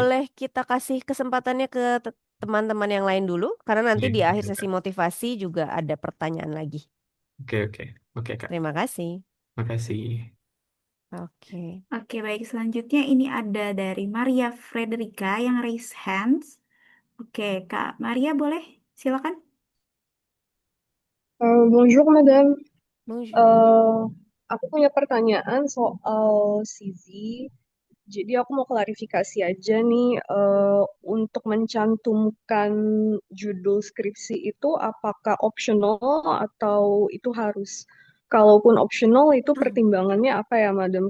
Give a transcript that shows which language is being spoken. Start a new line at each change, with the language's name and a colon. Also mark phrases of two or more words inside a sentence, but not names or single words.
Indonesian: boleh kita kasih kesempatannya ke teman-teman yang lain dulu karena nanti Iya, di akhir iya, sesi Kak. motivasi juga ada pertanyaan lagi. Oke oke oke Kak. Terima kasih. Makasih. Oke. Oke, baik. Selanjutnya ini ada dari Maria Frederica yang
English: raise hands.
Indonesian: Oke, Kak Maria boleh? Silakan.
French: Bonjour Madame. Bonjour.
Indonesian: Eh, aku punya pertanyaan soal CV. Jadi aku mau klarifikasi aja nih, untuk mencantumkan judul skripsi itu apakah optional atau itu harus? Kalaupun optional itu pertimbangannya apa ya Madam?